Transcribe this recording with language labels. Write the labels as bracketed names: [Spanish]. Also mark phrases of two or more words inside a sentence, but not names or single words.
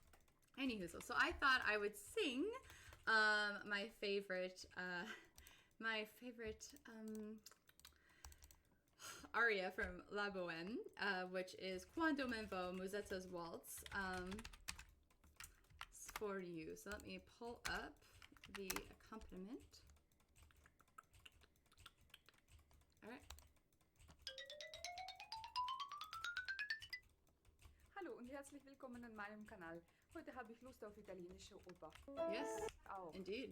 [English] So Anywho, so I thought I would sing my favorite aria from La Boheme, which is [Italian] Quando me vo, [English] Musetta's Waltz, for you. So let me pull up the accompaniment. All right. [German] Hallo und herzlich willkommen an meinem Kanal. Heute habe ich Lust auf italienische Oper. [English] Yes, [German] Auch [English] indeed.